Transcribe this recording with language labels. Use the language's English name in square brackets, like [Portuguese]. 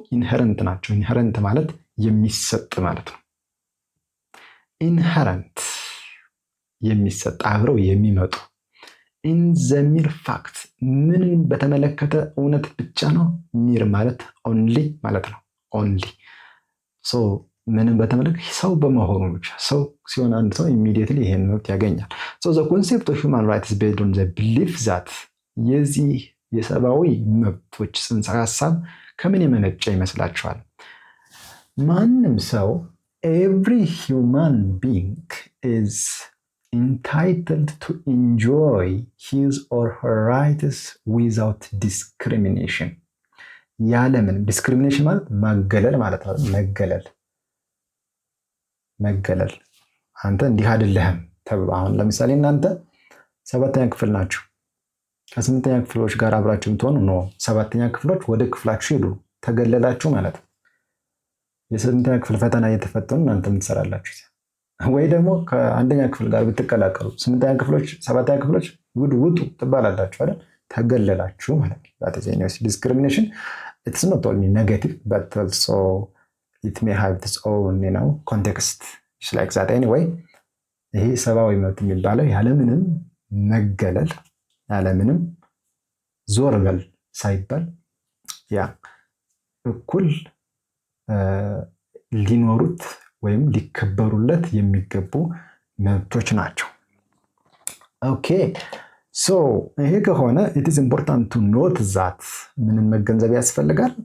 [Amharic] ኢንሄረንት ናቸው። ኢንሄረንት ማለት የሚሰጥ ማለት ነው። ኢንሄረንት የሚሰጥ አብረው የሚመጡ [English] ኢን ዘ ሚር ፋክት [Amharic] ምንን በተመለከተ እውነት ብቻ ነው። ሚር ማለት ኦንሊ ማለት ነው። ኦንሊ ሶ ምንን በተመለከተ ሰው በመሆኑ ብቻ ሰው ሲሆን አንድ ሰው ኢሚዲየትሊ ይሄን መብት ያገኛል። [English] ሶ ዘ ኮንሴፕት ኦፍ ሂውማን ራይትስ ቤዝድ ኦን ዘ ቢሊፍ ዛት [Amharic] የዚህ የሰብአዊ መብቶች ጽንሰ ሀሳብ ከምን የመነጨ ይመስላችኋል? ማንም ሰው [English] ኤቭሪ ሂውማን ቢንግ ኢዝ entitled to enjoy his or her rights without discrimination. [Amharic] ያለምንም ዲስክሪሚኔሽን ማለት ማገለል ማለት ነው። መገለል አንተ እንዲህ አይደለህም ተብሎ አሁን ለምሳሌ እናንተ 7ኛ ክፍል ናችሁ። ከ8ኛ ክፍሎች ጋር አብራችሁ ብትሆኑ ነው 7ኛ ክፍሎች ወደ ክፍላችሁ ሄዱ ተገለላችሁ ማለት ነው። የ8ኛ ክፍል ፈተና እየተፈተኑ እናንተ ምን ትሰራላችሁ? ወይ ደግሞ ከ1ኛ ክፍል ጋር ብትቀላቀሉ 8ኛ ክፍሎች 7ኛ ክፍሎች ውጡ ትባላላችሁ አይደል? ተገለላችሁ ማለት ነው። [English] that is any discrimination. It's not only negative but also it may have its own context. It's like that anyway. [Amharic] ይሄ ሰብአዊ መብት የሚባለው ያለምንም መገለል ያለምንም ዞር በል ሳይባል ያ እኩል ሊኖሩት ወይም ሊከበሩለት የሚገቡ መብቶች ናቸው። ኦኬ ሶ ይሄ ከሆነ [English] it is important to note that [Amharic] ምንን መገንዘብ ያስፈልጋል?